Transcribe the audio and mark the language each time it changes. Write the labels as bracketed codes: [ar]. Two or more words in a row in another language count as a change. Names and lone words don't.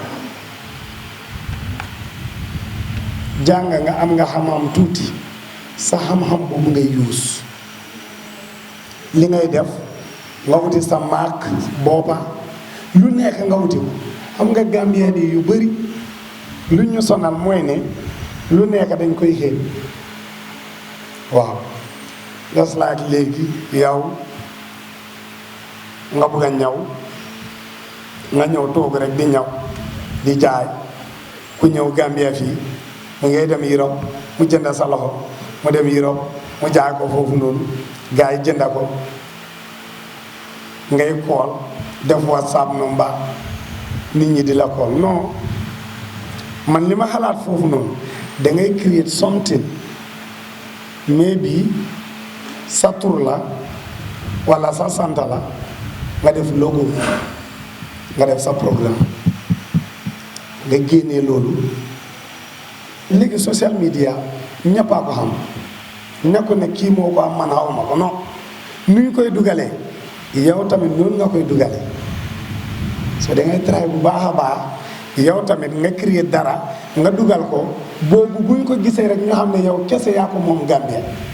[wo] jàng nga am nga xam-xam tuuti sa xam-xam boobu ngay yuus li ngay def nga wuti sa marque boppa lu nekk nga wuti ko xam nga Gambien yi yu bari lu ñu sonal mooy ne lu nekk dañ koy xeeb waaw [en] just like [wo] léegi yow nga bëgg a ñaw nga ñëw toog rek di ñaw di jaay ku ñëw Gambia fii mu ngay dem Europe mu jënd sa loxo mu dem Europe mu jaay ko foofu noonu gars yi jënda ko ngay kool def WhatsApp number nit ñi di la kool non man li ma xalaat foofu noonu da ngay [en] create something maybe [wo] sa tur la wala sa sant la nga def logo nga def sa programme nga génnee loolu léegi [en] social media [wo] ñëppaa ko xam nekku ne kii moo ko am man xawma ko non nu ñu koy dugalee yow tamit noonu nga koy dugalee so da ngay try bu baax a baax yow tamit nga créer dara nga dugal ko boobu buñ ko gisee rek nga xam ne yow kese yaa ko moom Gambia